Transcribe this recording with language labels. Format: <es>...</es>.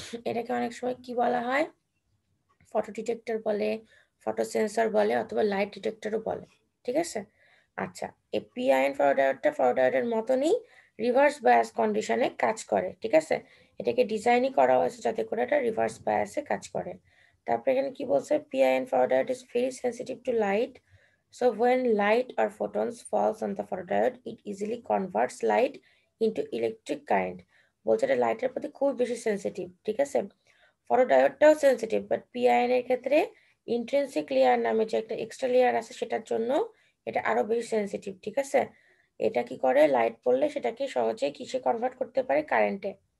<bn>এটাকে অনেক সময় কি বলা হয়, ফটো ডিটেক্টর বলে, ফটো সেন্সর বলে, অথবা লাইট ডিটেক্টরও বলে, ঠিক আছে? আচ্ছা, এই পিআইএন ফটোডায়োডের মতনই রিভার্স বায়াস কন্ডিশনে কাজ করে, ঠিক আছে? এটাকে ডিজাইনই করা হয়েছে যাতে করে এটা রিভার্স বায়াসে কাজ করে। তারপরে এখানে কি বলছে,</bn> <en>PIN photodiode is very sensitive to light, so when light or photons falls on the photodiode it easily converts light into electric current।</en> <bn>বলছে এটা লাইটের প্রতি খুব বেশি সেন্সিটিভ, ঠিক আছে? ফটোডায়োডটাও সেন্সিটিভ, বাট পিআইএন এর ক্ষেত্রে ইন্ট্রিনসিক লেয়ার নামে যে একটা এক্সট্রা লেয়ার আছে সেটার জন্য এটা আরো বেশি সেন্সিটিভ, ঠিক আছে? এটা কি করে, লাইট পড়লে সেটাকে সহজে কিসে কনভার্ট করতে পারে, কারেন্টে।</bn>